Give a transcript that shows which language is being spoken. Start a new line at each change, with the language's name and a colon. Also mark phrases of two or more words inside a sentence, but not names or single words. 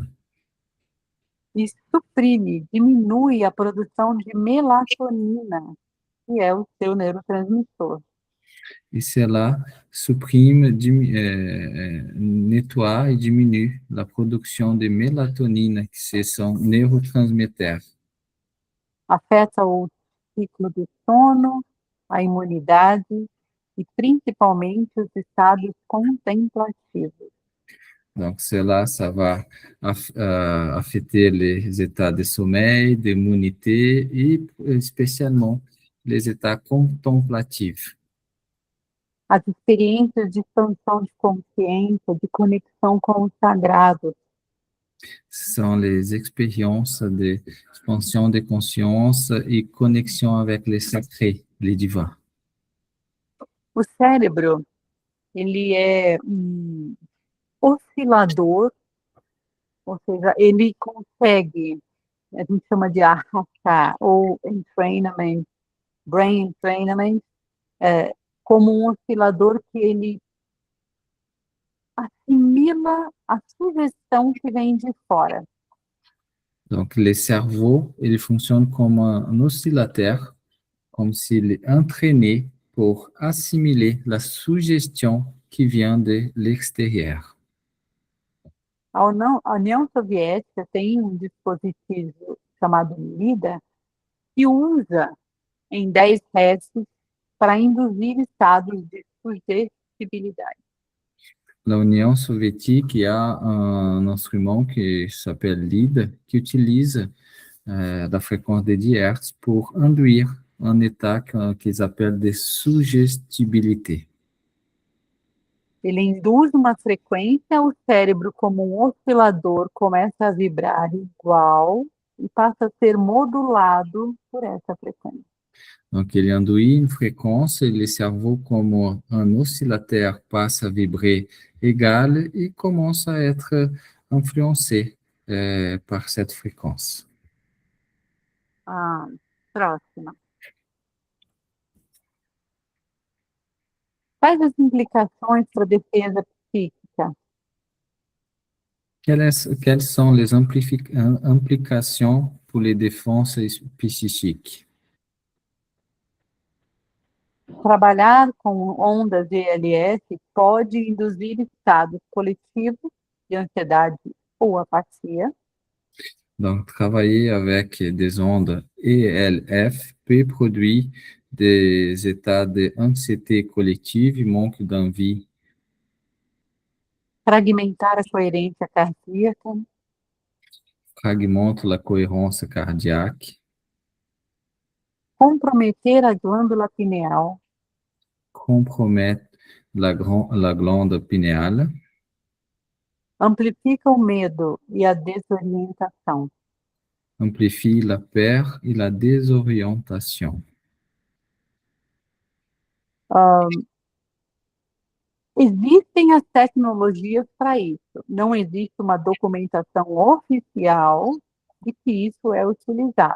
Portuguese: e suprime, diminui a produção de melatonina, que é o seu neurotransmissor.
French: et cela supprime, nettoie et diminue la production de mélatonine, qui sont neurotransmetteurs.
Portuguese: Afeta o ciclo do sono, a imunidade e principalmente os estados contemplativos.
French: Donc, cela, ça va affecter les états de sommeil, d'immunité et spécialement les états contemplatifs.
Portuguese: As experiências de expansão de consciência, de conexão com o sagrado,
French: Ce sont les expériences d'expansion de conscience et connexion avec les sacrés, les divins.
Portuguese: o cérebro, ele é um oscilador, ou seja, ele consegue, a gente chama de arrastar, ou entrainment,
English: brain entrainment,
Portuguese: como um oscilador que ele assimila a sugestão que vem de fora.
French: Donc, le cerveau, il fonctionne comme un oscillateur, comme s'il est entraîné pour assimiler la suggestion qui vient de l'extérieur.
Portuguese: A União Soviética tem um dispositivo chamado LIDA que usa em 10 Hz para induzir estados de sugestibilidade.
French: La Union soviétique, il y a un instrument qui s'appelle LID, qui utilise la fréquence de 10 Hz pour induire un état qu'ils appellent de suggestibilité.
Portuguese: Ele induz uma frequência, o cérebro, como um oscilador, começa a vibrar igual e passa a ser modulado por essa frequência.
French: Donc, il induit une fréquence et le cerveau, comme un oscillateur, passe à vibrer égal et commence à être influencé par cette fréquence.
Portuguese: Próxima. Quais as implicações para a defesa psíquica?
French: Quelles sont les implications pour les défenses psychiques?
Portuguese: Trabalhar com ondas de ELS pode induzir estados coletivos de ansiedade ou apatia.
French: Donc, travailler avec des ondes ELF peut produire des états d'anxiété collective et manque d'envie,
Portuguese: fragmentar a coerência cardíaca,
French: fragmente la cohérence cardiaque,
Portuguese: comprometer a glândula pineal,
French: compromette la glande pinéale,
Portuguese: amplifica o medo e a desorientação.
French: amplifie la peur et la désorientation.
Portuguese: Existem as tecnologias para isso. Não existe uma documentação oficial de que isso é utilizado.